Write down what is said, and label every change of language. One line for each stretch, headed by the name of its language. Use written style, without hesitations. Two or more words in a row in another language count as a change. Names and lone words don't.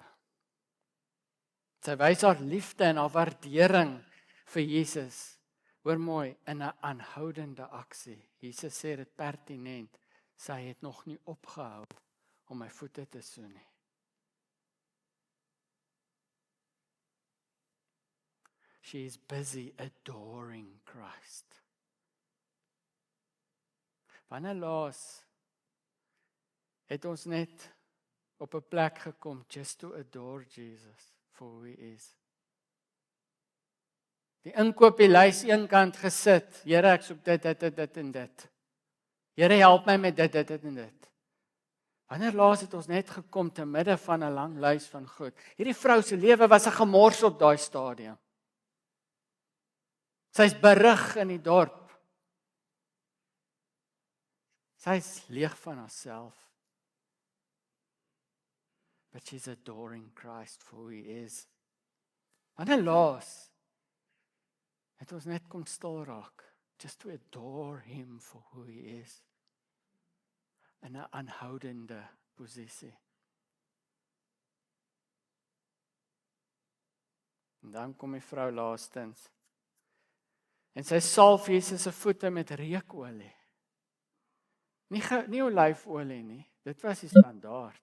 Afrikaans: Sy wys haar liefde en haar waardering vir Jesus. Hoor mooi, in 'n aanhoudende aksie. Jesus sê dit pertinent, sy het nog nie opgehou om my voete te soen nie.
English: She is busy adoring Christ.
Afrikaans: Wanneer laas het ons net op 'n plek gekom
English: just to adore Jesus for who he is.
Afrikaans: Die inkoopielys eenkant gesit. Here, ek soek dit en dit. Here, help my met dit en dit. Wanneer laas het ons net gekom te midde van 'n lang lys van goed. Hierdie vrou se lewe was 'n gemors op daai stadium. Sy's berig in die dorp. Sy's leeg van haarself.
English: But she's adoring Christ for who he is.
Afrikaans: Wanneer laas het ons net kom stil raak,
English: just to adore him for who he is.
Afrikaans: In 'n aanhoudende posisie. En dan kom die vrou laastens. En sy salf Jesus se voete met reukolie. Nie olyfolie nie, dit was die standaard.